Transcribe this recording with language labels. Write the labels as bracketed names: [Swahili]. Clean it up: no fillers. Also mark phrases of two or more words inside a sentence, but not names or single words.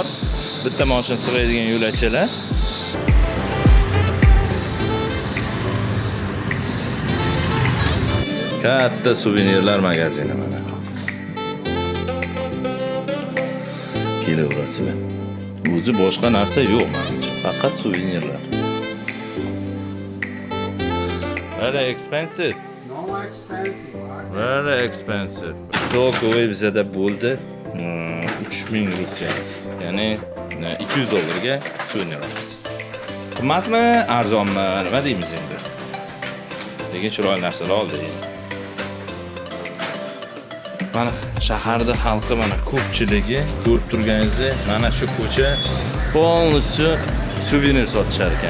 [Uzbek] Bitta mashina sig'adigan yo'lakchalar. Katta suvenirlar magazini mana. Kelaverasizlar. O'zi boshqa narsa yo'q menimcha. Faqat suvenirlar. [English] Very expensive. Very expensive. [Uzbek] To'g'ri bizada bo'ldi 3000 rupiya. Ya'ni 200 dollarga suvenir olamiz. Qimmatmi, arzonmi, nima deymiz endi? Lekin chiroyli narsalar oldik. Mana shaharda xalqi mana ko'pchiligi ko'rib turganingizdek, mana shu ko'cha полностью suvenir sotishar ekan.